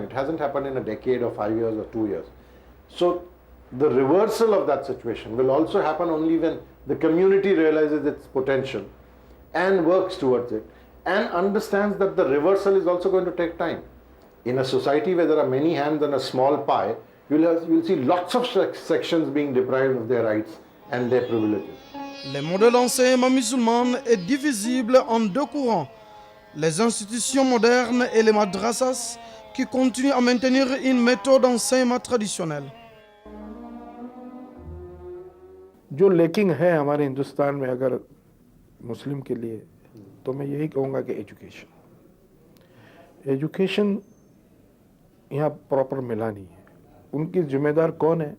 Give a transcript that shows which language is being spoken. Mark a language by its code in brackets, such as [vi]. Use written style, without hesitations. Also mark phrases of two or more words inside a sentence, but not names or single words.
[en] It hasn't happened in a decade or 5 years or 2 years. So the reversal of that situation will also happen only when the community realizes its potential and works towards it and understands that the reversal is also going to take time. In a society where there are many hands on a small pie, you'll see lots of sections being deprived of their rights and their privileges. [fr] Le modèle d'enseignement musulman est divisible en deux courants. Les institutions modernes et les madrasas qui continuent à maintenir une méthode d'enseignement traditionnelle. [hi] जो लेकिन है हमारे हिंदुस्तान में अगर मुस्लिम के लिए, तो मैं यही कहूँगा कि एजुकेशन यहाँ प्रॉपर मिला नहीं है। उनकी जिम्मेदार कौन है?